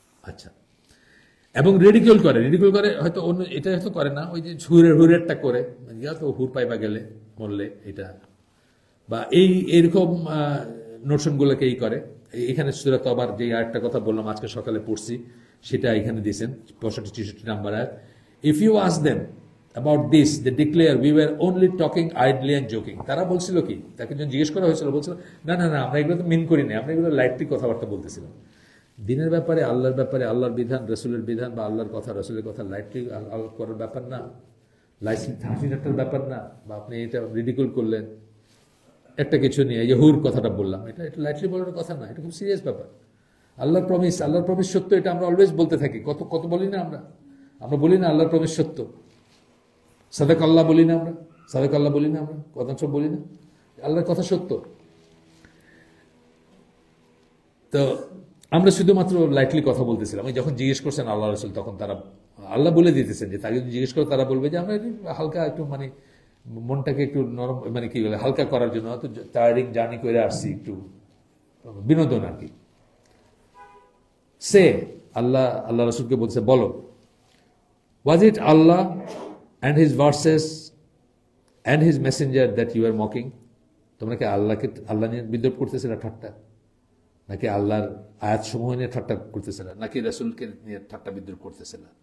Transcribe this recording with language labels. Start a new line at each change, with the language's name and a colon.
Bangla: আচ্ছা, এবং রিডিকুল করে হয়তো অন্য, এটা হয়তো করে না, ওই যে হুরেরটা করে, তো হুর পাইবা গেলে মরলে, এটা বা এইরকম নোশনগুলোকে এই করে। এখানে সূরা তওবার যে আরেকটা কথা বললাম আজকে সকালে পড়ছি, সেটা এখানে দিয়েছেন 65-66 নাম্বার আয়াত।
English: If you ask them about this, they declare we were only talking idly and joking.
Bangla: তারা বলছিল কি, তাকে যখন জিজ্ঞেস করা হয়েছিল, বলছিল না না না, আমরা এগুলো তো মিন করি না, আমরা এগুলো লাইটলি কথাবার্তা বলতেছিলাম। দিনের ব্যাপারে, আল্লাহর ব্যাপারে, আল্লাহর বিধান, রসুলের বিধান বা আল্লাহর কথা, রসুলের কথা লাইটলি করার ব্যাপার না, লাইসেন্সের ব্যাপার না। বা আপনি এটা রিডিকুল করলেন একটা কিছু নিয়ে, এই যে হুর কথাটা বললাম, এটা লাইটলি বলার কথা না, এটা খুব সিরিয়াস ব্যাপার। আল্লাহর প্রমিস সত্য, এটা আমরা অলওয়েজ বলতে থাকি। কত বলি না আমরা বলি না আল্লাহর প্রমিস সত্য, সাদাক আল্লাহ বলি না আমরা, কথা সব বলি না, আল্লাহর কথা সত্য। তো আমরা শুধুমাত্র লাইটলি কথা বলতেছিলাম। আমি যখন জিজ্ঞেস করছেন আল্লাহ রসুল, তখন তারা, আল্লাহ বলে দিতেছেন যে তাকে যদি জিজ্ঞেস করে, তারা বলবে যে আমরা হালকা একটু, মানে মনটাকে একটু নরম, মানে কি বলে, হালকা করার জন্য, হয়তো টায়ারিং জার্নি করে আসছি, একটু বিনোদন আর কি। সে আল্লাহ রসুলকে বলছে, বলো,
English: was it Allah and his verses and his messenger that you are mocking?
Bangla: তোমরা কি আল্লাহ নিয়ে বিদ্রুপ করতেছিলে, ঠাট্টা, নাকি আল্লাহর আয়াত সমূহ নিয়ে ঠাট্টা করতেছিল, নাকি রাসূলকে নিয়ে ঠাট্টা বিদ্রুপ করতেছিল?